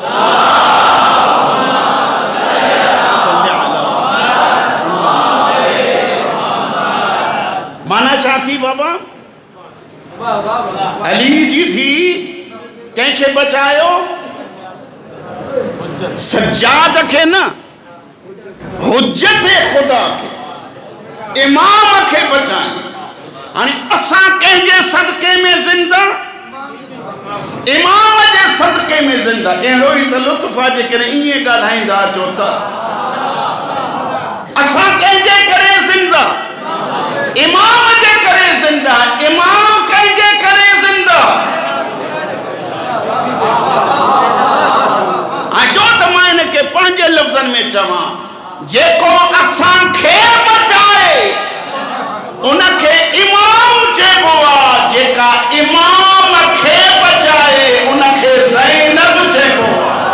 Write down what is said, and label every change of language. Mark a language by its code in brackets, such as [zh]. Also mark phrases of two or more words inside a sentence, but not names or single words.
[sd] माना छा थी बाबा अली जी थी कंहिंखे बचायो सज्जाद खे न हुज्जत ख़ुदा खे इमाम खे बचाए हाणे असां कंहिंजे सदके में ज़िंदा इमाम जे सदके में ज़िंदा अहिड़ो ई त लुत्फ़ आहे जेकॾहिं ईअं ॻाल्हाईंदा अचो त असां कंहिंजे करे ज़िंदा امام جے کرے زندہ امام کئی جے کرے زندہ جو تمائن کے پانچے لفظن میں چاہاں جے کو اسان کھے بچائے انکھے امام جے بوا جے کا امام کھے بچائے انکھے زینب جے بوا